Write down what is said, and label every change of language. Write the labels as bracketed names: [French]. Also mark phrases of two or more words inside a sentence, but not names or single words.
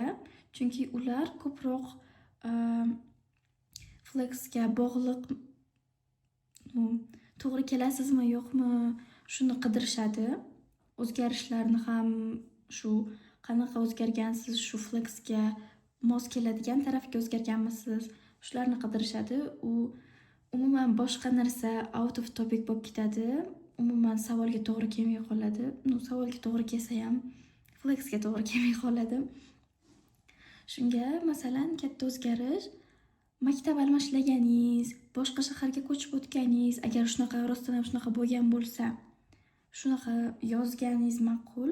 [Uzbek] Chunki ular ko'proq flexga bog'liq to'g'ri kelasizmi yo'qmi shuni qidirishadi. O'zgarishlarni ham shu qanaqa o'zgargansiz, shu flexga mos keladigan tarafga o'zgarganmisiz, shularni qidirishadi. U umuman boshqa narsa [English] out of topic [Uzbek] bo'lib ketadi. Umuman savolga to'g'ri kelmay qoladi. Savolga to'g'ri kelsa ham flexga to'g'ri kelmay qoladi. Shunga masalan katta o'zgarish, maktab almashlaganingiz, boshqa shaharga ko'chib o'tganingiz, agar shunaqa rostdan ham shunaqa bo'lgan bo'lsa, shunaqa yozganingiz ma'qul.